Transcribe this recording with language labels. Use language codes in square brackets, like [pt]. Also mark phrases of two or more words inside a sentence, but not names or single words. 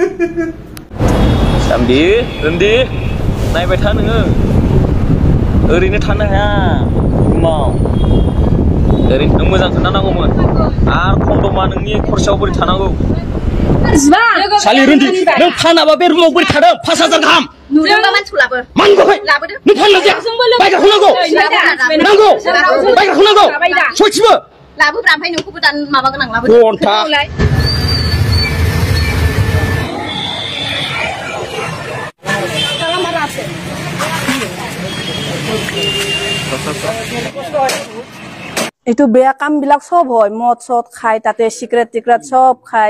[brx] सामदि ओन्दि नायबाय था नोङो ओरैनो थानो हाया रुमाव ओरैनो नों मोजां खोन्थानांगौमोन आरो कन्डमा नोंनि खरसायाव बोरै थानांगौ सालि रुन्दि नों फानाबा बे रुमाव बोरै थादों 5,000 गाहाम नुदोंबा मानसिखौ लाबो लाबोदो नों फाननो जाया बायग्राखौ नांगौ बायग्राखौ नांगौ सयथिबो लाबोब्रा ओमफ्राय नोंखौबो दान माबा गोनां लाबोदो घन्टा [as] এইটো বেয়া কাম বিলাক সব হয় মদ চদ খাই তাতে সিক্ৰেট টিক্ৰেট সব খাই।